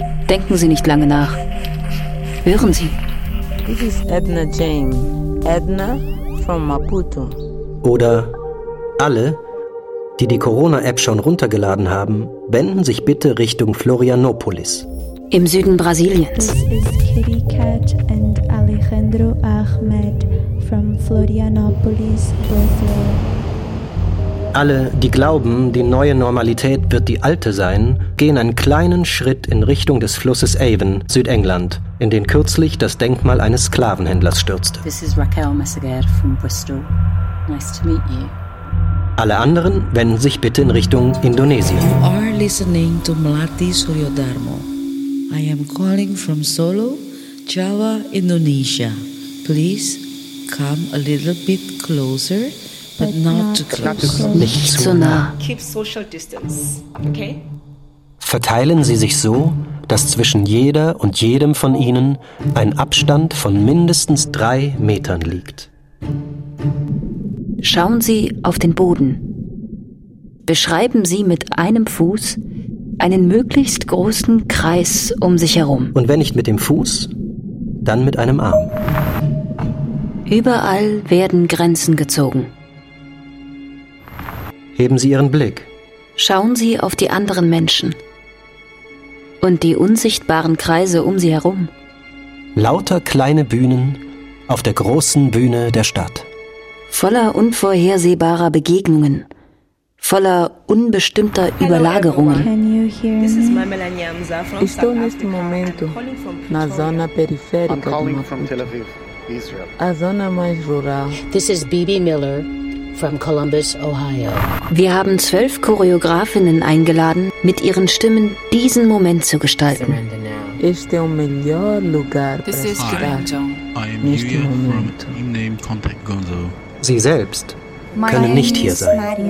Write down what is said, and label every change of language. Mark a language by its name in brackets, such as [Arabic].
[German] Denken Sie nicht lange nach. Hören Sie. [English] This is Edna Jane. Edna from Maputo. [German] Oder alle, die die Corona-App schon runtergeladen haben, wenden sich bitte Richtung Florianopolis. Im Süden Brasiliens. [English] This is Kitty Cat and Alejandro Ahmed from Florianopolis, Brazil. [German] Alle, die glauben, die neue Normalität wird die alte sein, gehen einen kleinen Schritt in Richtung des Flusses Avon, Südengland, in den kürzlich das Denkmal eines Sklavenhändlers stürzte. [English] This is Raquel Messager from Bristol. Nice to meet you. [German] Alle anderen wenden sich bitte in Richtung Indonesien. [English] You are listening to Melati Suryodarmo. I am calling from Solo, Java, Indonesia. Please come a little bit closer, but not too close. [German] Nicht zu nah. [English] Keep social distance, okay? [German] Verteilen Sie sich so, dass zwischen jeder und jedem von Ihnen ein Abstand von mindestens 3 Metern liegt. Schauen Sie auf den Boden. Beschreiben Sie mit einem Fuß einen möglichst großen Kreis um sich herum. Und wenn nicht mit dem Fuß, dann mit einem Arm. Überall werden Grenzen gezogen. Heben Sie Ihren Blick. Schauen Sie auf die anderen Menschen und die unsichtbaren Kreise um Sie herum. Lauter kleine Bühnen auf der großen Bühne der Stadt. Voller unvorhersehbarer Begegnungen. Voller unbestimmter Überlagerungen. [English] This is my Melania Mza from South Africa. [Portuguese] Estou neste momento na zona periférica de Maputo, a zona mais rural. [English] This is Bibi Miller from Columbus, Ohio. [German] Wir haben 12 Choreografinnen eingeladen, mit ihren Stimmen diesen Moment zu gestalten. [Portuguese] Este é o melhor lugar para estar. [English] This is Kitty Cat. I am Yuya from Team Name Contact Gonzo. [German] Sie selbst können nicht hier sein.